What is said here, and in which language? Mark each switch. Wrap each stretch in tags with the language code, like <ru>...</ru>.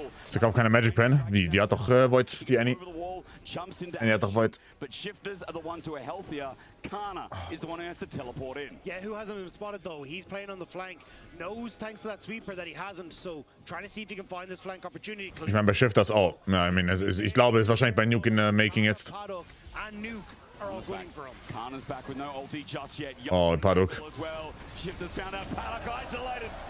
<de>Sie kauft keine Magic Pen. Wie? Die hat doch Void, die Annie. Annie hat doch Void.</de> <en>But Shifters are the ones who are healthier. Kana is the one who has to teleport in. Yeah, who hasn't been spotted though? He's playing on the flank. Knows thanks to that sweeper that he hasn't. So trying to see if he can find this flank opportunity.</en> <de>Ich meine, bei Shifters auch. Ja, ich glaube, es ist wahrscheinlich bei Nuke in Making jetzt.</de> <en>And Nuke are all waiting for him. Kana's back with no ulti just yet. Oh, Paduk. Shifters found out Paduk isolated.</en>